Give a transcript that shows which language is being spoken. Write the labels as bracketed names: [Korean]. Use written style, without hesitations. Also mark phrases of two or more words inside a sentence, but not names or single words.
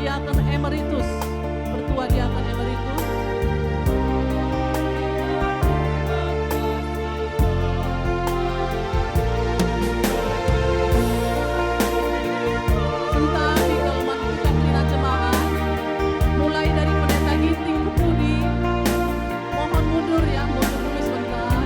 [Indonesian] diakan emeritus, Pertua Diakan Emeritus. Serta di dalaman kita Krina Jemaat, mulai dari Pendeta Ginting Budi, mohon mundur ya, mundur dulu sebentar.